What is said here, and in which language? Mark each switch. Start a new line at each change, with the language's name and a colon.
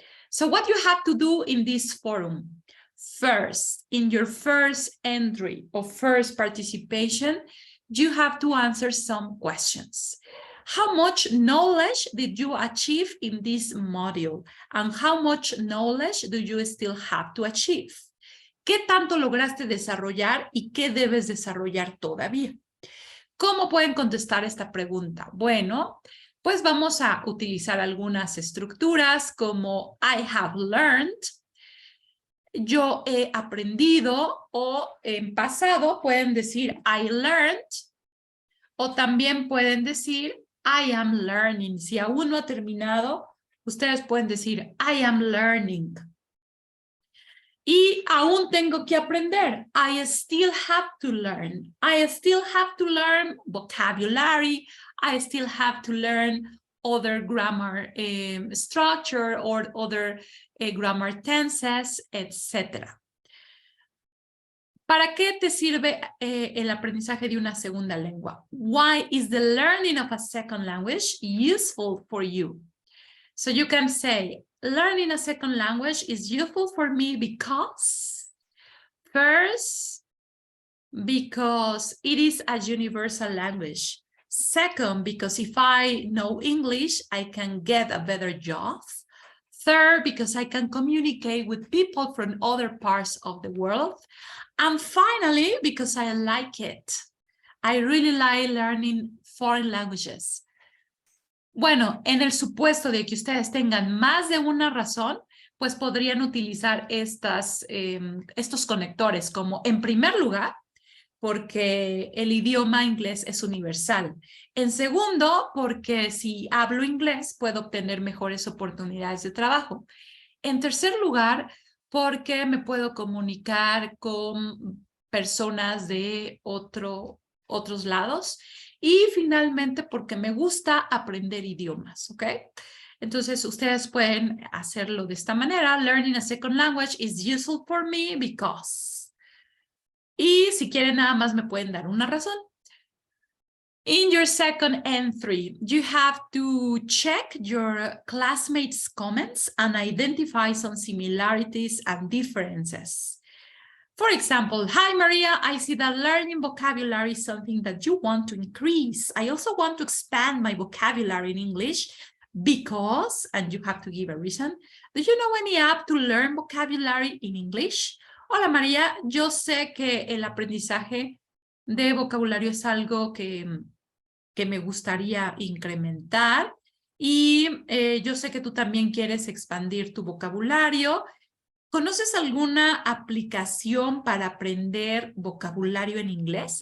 English: So what you have to do in this forum, first, in your first entry or first participation, you have to answer some questions. How much knowledge did you achieve in this module? And how much knowledge do you still have to achieve?
Spanish: ¿Qué tanto lograste desarrollar y qué debes desarrollar todavía? ¿Cómo pueden contestar esta pregunta? Bueno, pues vamos a utilizar algunas estructuras como
English: I have learned,
Spanish: yo he aprendido, o en pasado pueden decir
English: I learned,
Spanish: o también pueden decir
English: I am learning.
Spanish: Si aún no ha terminado, ustedes pueden decir
English: I am learning.
Spanish: Y aún tengo que aprender.
English: I still have to learn. I still have to learn vocabulary. I still have to learn other grammar structure or other grammar tenses, etc.
Spanish: ¿Para qué te sirve el aprendizaje de una segunda lengua?
English: Why is the learning of a second language useful for you? So you can say, learning a second language is useful for me because, first, because it is a universal language. Second, because if I know English, I can get a better job. Third, because I can communicate with people from other parts of the world. And finally, because I like it. I really like learning foreign languages.
Spanish: Bueno, en el supuesto de que ustedes tengan más de una razón, pues podrían utilizar estos conectores como, en primer lugar, porque el idioma inglés es universal. En segundo, porque si hablo inglés, puedo obtener mejores oportunidades de trabajo. En tercer lugar, porque me puedo comunicar con personas de otros lados. Y finalmente, porque me gusta aprender idiomas, ¿ok? Entonces, ustedes pueden hacerlo de esta manera.
English: Learning a second language is useful for me because.
Spanish: Y si quieren, nada más me pueden dar una razón.
English: In your second entry, you have to check your classmates' comments and identify some similarities and differences. For example, hi, Maria, I see that learning vocabulary is something that you want to increase. I also want to expand my vocabulary in English because, and you have to give a reason, do you know any app to learn vocabulary in English?
Spanish: Hola, María, yo sé que el aprendizaje de vocabulario es algo que me gustaría incrementar. Y yo sé que tú también quieres expandir tu vocabulario. ¿Conoces alguna aplicación para aprender vocabulario en inglés?